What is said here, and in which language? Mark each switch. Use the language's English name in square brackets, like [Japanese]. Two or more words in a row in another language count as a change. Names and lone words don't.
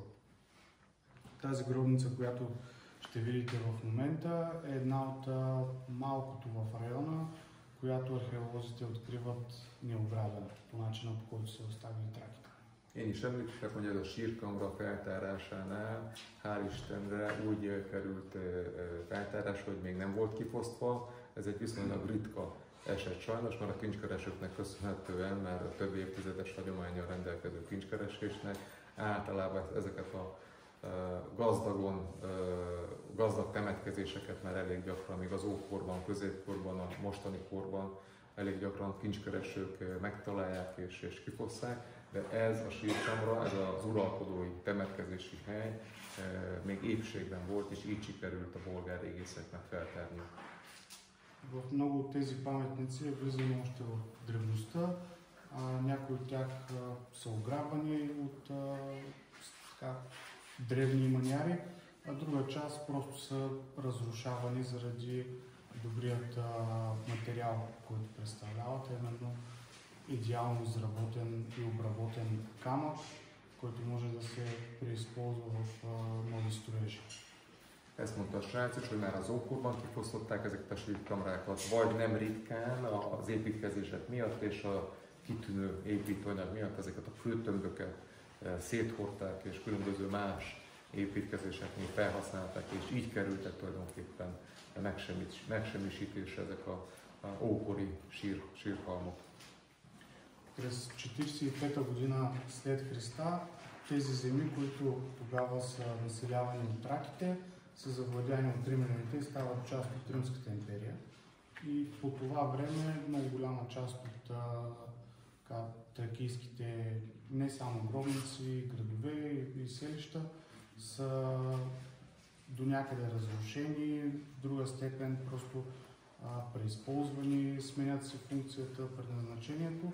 [Bulgarian] Тази гробница, която ще видите в момента, е една от малкото в района, която археолозите откриват необрабена, по начина, по който се оставили траките. [Hungarian] Én is említettem, hogy ez a sírkamra feltárásánál, hál' Istenre úgy került feltárásra, hogy még nem volt kifosztva. Ez egy viszonylag ritka eset sajnos, mert a kincskeresőknek köszönhetően már a több évtizedes hagyománnyal rendelkező kincskeresésnek általában ezeket a gazdag temetkezéseket már elég gyakran, még az ókorban, középkorban, a mostani korban elég gyakran kincskeresők megtalálják és kifosszák, de ez a sírkamra, ez az uralkodói temetkezési hely még épségben volt, és így sikerült a bolgár régészeknek feltárni. [Bulgarian] В много от тези паметници е влизано още в древността. Някои от тях са ограбвани от древни маняри, а друга част просто са разрушавани заради добрият материал, който представляват, именно идеално изработен и обработен камък, който може да се преизползва в нови строежи. [Hungarian] Ezt mondta a srác is, hogy már az ókorban kifosztották ezeket a sírkamrákat, vagy nem ritkán az építkezések miatt és a kitűnő építőanyag miatt ezeket a kőtömböket széthordták és különböző más építkezéseknél felhasználták, és így kerültek tulajdonképpen megsemmisítésre ezek a ókori sírhalmok. [Bulgarian] През 45-та година след Христа тези земи, които тогава са населявани от траките, са завладяни от римляните и стават част от Римската империя. И по това време много голяма част от тракийските не само гробници, градове и селища са до някъде разрушени, в друга степен просто преизползвани, сменят се функцията, предназначението.